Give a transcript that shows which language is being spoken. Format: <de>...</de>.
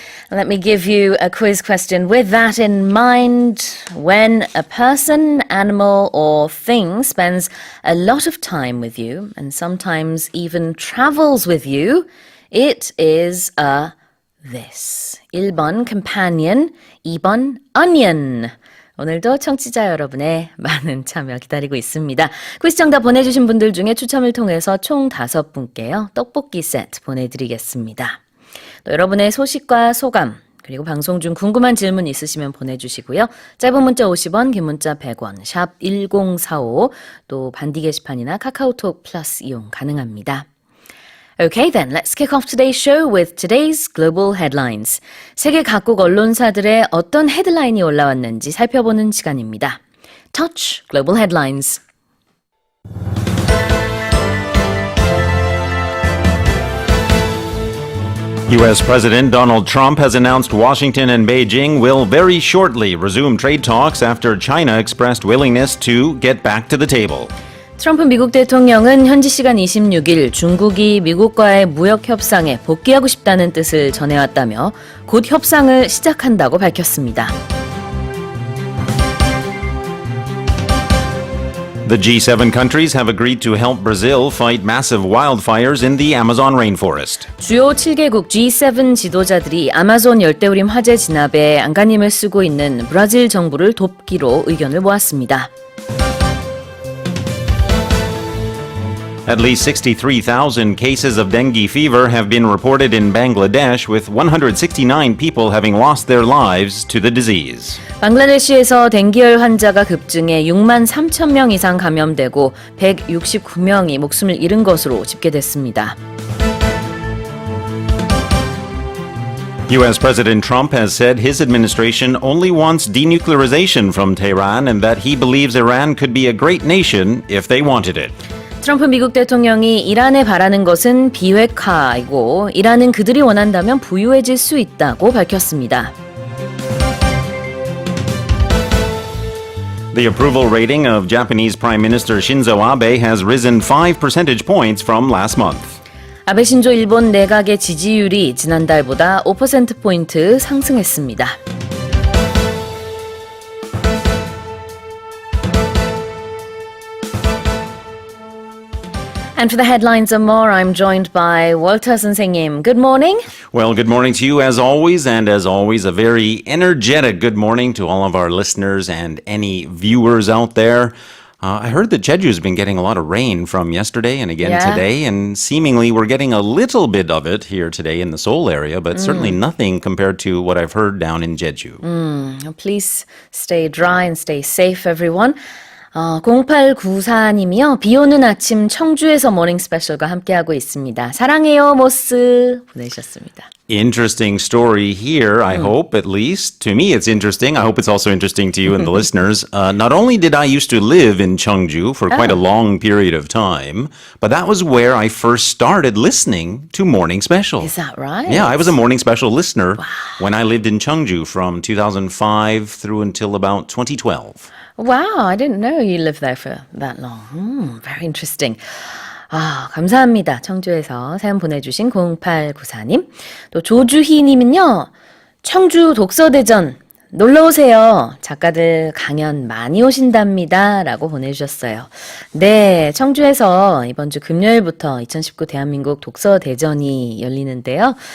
<en>Let me give you a quiz question with that in mind. When a person, animal, or thing spends a lot of time with you and sometimes even travels with you, it is a this.</en> <ko>1번 companion, 2번 onion. 오늘도 청취자 여러분의 많은 참여 기다리고 있습니다. 퀴즈 정답 보내주신 분들 중에 추첨을 통해서 총 5분께요. 떡볶이 세트 보내드리겠습니다. 또 여러분의 소식과 소감 그리고 방송 중 궁금한 질문 있으시면 보내주시고요. 짧은 문자 50원, 긴 문자 100원, 샵 1045, 또 반디 게시판이나 카카오톡 플러스 이용 가능합니다.</ko> <en>Okay then, let's kick off today's show with today's global headlines.</en> <ko>세계 각국 언론사들의 어떤 헤드라인이 올라왔는지 살펴보는 시간입니다.</ko> <en>Touch Global Headlines. U.S. President Donald Trump has announced Washington and Beijing will very shortly resume trade talks after China expressed willingness to get back to the table.</en> <ko>트럼프 미국 대통령은 현지 시간 26일 중국이 미국과의 무역 협상에 복귀하고 싶다는 뜻을 전해왔다며 곧 협상을 시작한다고 밝혔습니다.</ko> <en>The G7 countries have agreed to help Brazil fight massive wildfires in the Amazon rainforest.</en> <ko>주요 7개국 G7 지도자들이 아마존 열대우림 화재 진압에 안간힘을 쓰고 있는 브라질 정부를 돕기로 의견을 모았습니다.</ko> <en>At least 63,000 cases of dengue fever have been reported in Bangladesh, with 169 people having lost their lives to the disease.</en> <ko>방글라데시에서 댕기열 환자가 급증해 6만 3천 명 이상 감염되고 169명이 목숨을 잃은 것으로 집계됐습니다.</ko> <en>U.S. President Trump has said his administration only wants denuclearization from Tehran and that he believes Iran could be a great nation if they wanted it.</en> <ko>트럼프 미국 대통령이 이란에 바라는 것은 비핵화이고 이란은 그들이 원한다면 부유해질 수 있다고 밝혔습니다.</ko> <en>The approval rating of Japanese Prime Minister Shinzo Abe has risen 5 percentage points from last month.</en> <ko>아베 신조 일본 내각의 지지율이 지난달보다 5%포인트 상승했습니다.</ko> <en>And for the headlines and more, I'm joined by Walter 선생님. Good morning. Well, good morning to you as always, and as always, a very energetic good morning to all of our listeners and any viewers out there. I heard that Jeju's been getting a lot of rain from yesterday and again today, and seemingly we're getting a little bit of it here today in the Seoul area, but certainly nothing compared to what I've heard down in Jeju. Please stay dry and stay safe, everyone.</en> <ko>0894님이요. 비 오는 아침 청주에서 모닝스페셜과 함께하고 있습니다. 사랑해요, 모스 보내주셨습니다.</ko> <en>Interesting story here, I hope, at least. To me, it's interesting. I hope it's also interesting to you and the listeners. Not only did I used to live in Cheongju for quite a long period of time, but that was where I first started listening to Morning Special. Is that right? Yeah, I was a Morning Special listener when I lived in Cheongju from 2005 through until about 2012. Wow, I didn't know you lived there for that long. Very interesting.</en> <ko>아, 감사합니다. 청주에서 사연 보내주신 0894님. 또 조주희님은요. 청주 독서대전 놀러오세요. 작가들 강연 많이 오신답니다. 라고 보내주셨어요. 네, 청주에서 이번 주 금요일부터 2019 대한민국 독서대전이 열리는데요.</ko>